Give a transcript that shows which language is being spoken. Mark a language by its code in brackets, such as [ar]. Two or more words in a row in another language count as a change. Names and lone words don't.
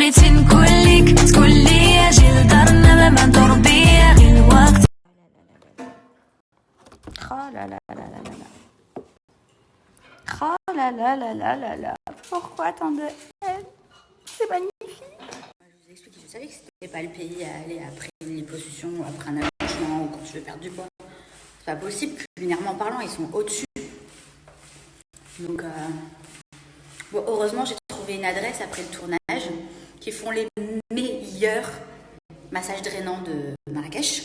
[ar] ميتين كلك تكلي اجي لدارنا ما نضربي غير الوقت. [fr] Oh là là là là là là. Oh là là là là là là. Pourquoi tant de haine? C'est magnifique. Je vous explique, je savais que c'était pas le pays à aller après une liposuction ou après un accouchement ou quand tu veux perdre du poids. C'est pas possible, culinairement parlant, ils sont au-dessus. Donc, bon, heureusement, j'ai trouvé une adresse après le tournage qui font les meilleurs massages drainants de Marrakech.